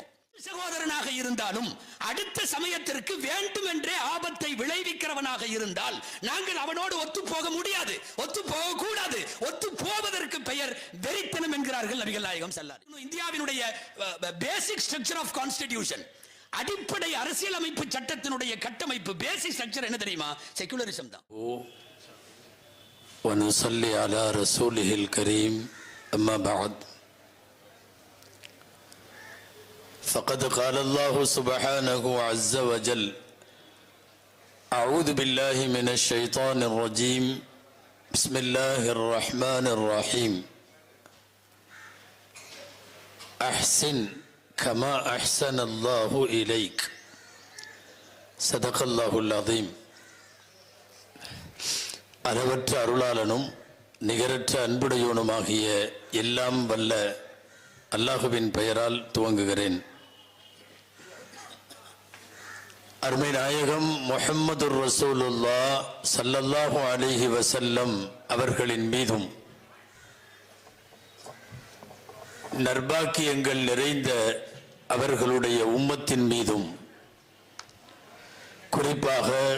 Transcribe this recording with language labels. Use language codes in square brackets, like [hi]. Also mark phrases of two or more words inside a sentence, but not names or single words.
[ta] சகோதரனாக இருந்தாலும் அடுத்த சமயத்திற்கு வேண்டுமென்றே ஆபத்தை விளைவிக்கிறவனாக இருந்தால் நாங்கள் அவனோடு ஒத்து போக முடியாது, ஒத்து போக கூடாது. ஒத்து போவதற்கு பெயர் வெறித்தனம் என்கிறார்கள் நபிகள் நாயகம் [ar] صلى الله عليه وسلم. [ta] இந்தியாவினுடைய [en] basic structure of constitution, [ta] அடிப்படை அரசியலமைப்பு சட்டத்தினுடைய கட்டமைப்பு, [en] basic structure [ta] என்ன தெரியுமா? செகுலரிசம் தான். [ar] ونصلي على رسوله الكريم أما بعد فقد قال الله سبحانه عز وجل أعوذ بالله من الشيطان الرجيم بسم الله الرحمن الرحيم أحسن كما أحسن الله إليك صدق الله العظيم. [ta] அளவற்ற அருளாளனும் நிகரற்ற அன்புடையோனுமாகிய எல்லாம் வல்ல அல்லாஹுவின் பெயரால் துவங்குகிறேன். அருமை நாயகம் [ar] محمد رسول الله صلى الله عليه وسلم [ta] அவர்களின் மீதும் நற்பாக்கியங்கள் நிறைந்த அவர்களுடைய உம்மத்தின் மீதும், குறிப்பாக